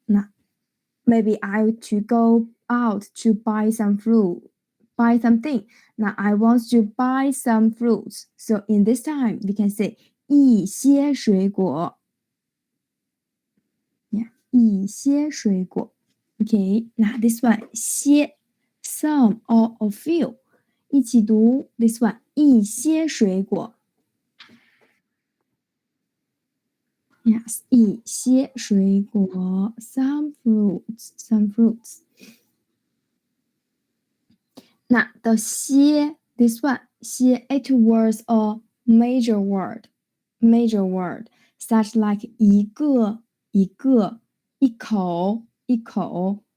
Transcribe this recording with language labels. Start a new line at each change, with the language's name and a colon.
English: Now maybe I want to go out to buy some fruit, buy something. Now I want to buy some fruits. So in this time, we can say 一些水果. Yeah, 一些水果. Okay, now this one 些 some or a few.
Chinese: 一起读 this one 一些水果. Yes, 一些水果 some fruits.
English: Now the 些 this one 些 it was a major word. major word, such like 一个,一个,一口,一口.